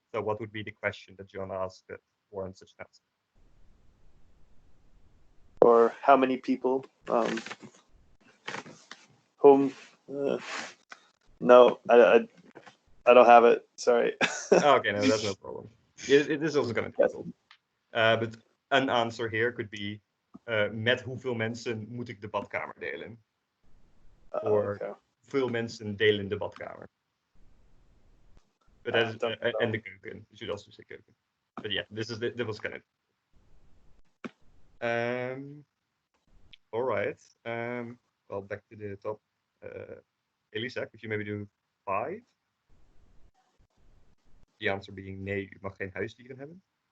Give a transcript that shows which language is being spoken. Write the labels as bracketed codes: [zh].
[en] So what would be the question that John asked that warrants such an answer? Or how many people? Whom? No, I don't have it. Sorry. Okay, no, that's no problem. It is also kind of difficult. But an answer here could be, [nl] met hoeveel mensen moet ik de badkamer delen? [en] Or Okay. [nl] hoeveel mensen delen de badkamer? [en] But that is, and the keuken. You should also say keuken. But yeah, that was kind of. All right. Well, back to the top. Elisa, could you maybe do 5? The answer being [nl] nee, u mag geen huisdieren hebben.